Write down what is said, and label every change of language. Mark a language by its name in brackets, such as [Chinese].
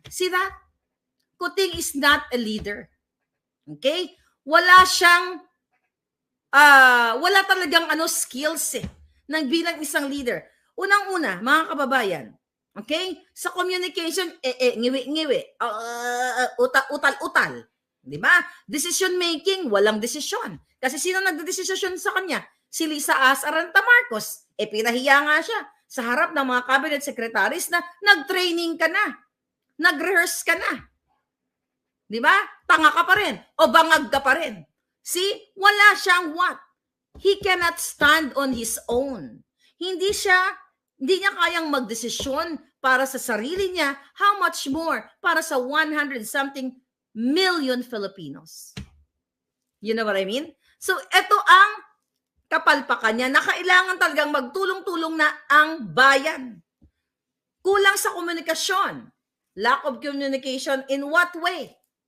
[English] Sila, Kuting is not a leader. Okay? [Filipino] Wala siyang, wala talagang skills nang bilang isang leader. Unang-una, mga kababayan, okay? Sa communication, ngiwi-ngiwi, utal-utal. Di ba? [English] Decision making, [Filipino] walang desisyon. Kasi sino nagdedesisyon sa kanya? Si Lisa Aranta Marcos. Pinahiya nga siya sa harap ng mga cabinet secretaries na nag-training ka na. Nag-rehearse ka na. Di ba? Tanga ka pa rin. O bangag ka pa rin. See? Wala siyang what? [English] He cannot stand on his own. [Filipino] Hindi niya kayang magdesisyon para sa sarili niya. [English] How much more [Filipino] para sa [English] 100-something million Filipinos? You know what I mean? [Filipino] So, ito ang kapalpakan niya na kailangan talagang magtulong-tulong na ang bayan. Kulang sa komunikasyon. [English] Lack of communication in what way?